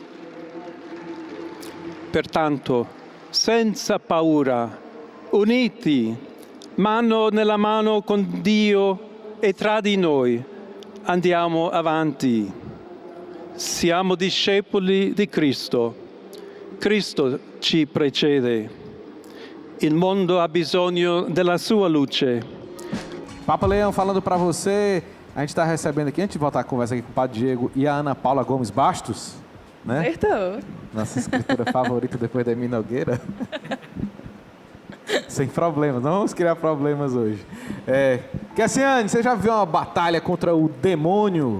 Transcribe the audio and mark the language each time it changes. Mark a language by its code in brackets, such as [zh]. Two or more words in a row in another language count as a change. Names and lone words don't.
[it] Pertanto, senza paura, uniti, mano nella mano con Dio e tra di noi, andiamo avanti. Siamo discepoli di Cristo. Cristo ci precede. Il mondo ha bisogno della sua luce. [pt] Papa Leão falando para você, a gente está recebendo aqui, antes de voltar a conversa aqui com o Padre Diego e a Ana Paula Gomes Bastos, né? Acertou. Nossa escritora favorita depois da Emi Nogueira. Sem problemas, não vamos criar problemas hoje. Cassiane, você já viu uma batalha contra o demônio?